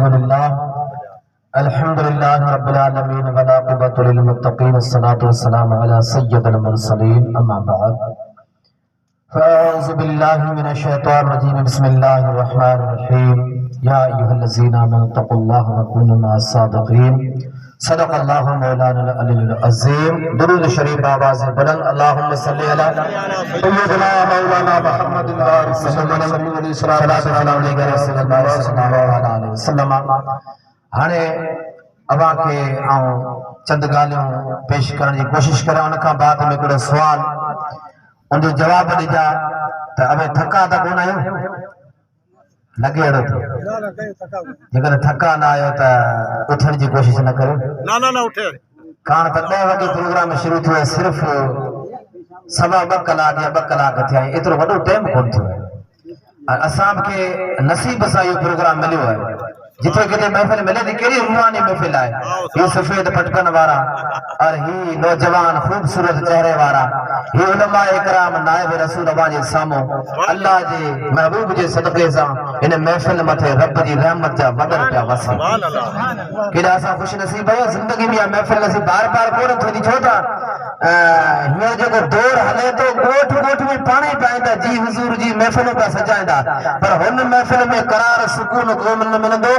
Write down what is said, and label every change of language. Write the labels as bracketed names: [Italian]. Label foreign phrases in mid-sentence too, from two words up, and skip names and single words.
[Arabic] الحمد لله رب العالمين والعاقبة للمتقين والصلاة والسلام على سيد المرسلين أما بعد فأعوذ بالله من الشيطان الرجيم بسم الله الرحمن الرحيم يا أيها الذين آمنوا اتقوا الله وكونوا مع الصادقين صدق الله مولانا العظيم. [Sindhi] दुरूद शरीफ आवाज़ बुलंद [Arabic] اللهم صل على سيدنا مولانا محمد صلى الله عليه وسلم. [Sindhi] हाणे अवां खे चंद ॻाल्हियूं पेश करण जी कोशिश करियां, उन खां बाद में हिकिड़ो सुवाल उनजो जवाब ॾिजां त अबे थका त कोन आहियो? लॻे अहिड़ो जेकर थका न आहियो त उथण जी कोशिश न करियो। न उठे कान त 10 वॻे प्रोग्राम शुरू थियो आहे, सिर्फ़ 2.25 कलाक या 2 कलाक थिया आहिनि, एतिरो वॾो टाइम कोन थियो आहे। असां खे नसीब सां इहो प्रोग्राम मिलियो आहे। जिथे किथे महफ़िल मिले थी, कहिड़ी रूहानी महफ़िल आहे। ये सफेद पटकन वारा और ही नौजवान खूबसूरत चेहरे वारा, ही उलमा इकराम नायब रसूल अल्लाह जे साम्हूं अल्लाह जे महबूब जे सदक़े सां इन महफ़िल मथे रब जी रहमत जा वदर पिया वसे। केॾा असां ख़ुशि नसीब आहियूं। ज़िंदगी में महफ़िल नसीब बार बार कोन थींदी, छो त हीअं जेको दौर हले थो, ॻोठ ॻोठ में पाण ई पाईंदा जी हुज़ूर जी महफ़िलूं पिया सजाईंदा, पर हुन महफ़िल में करार सुकून कोन न मिलंदो।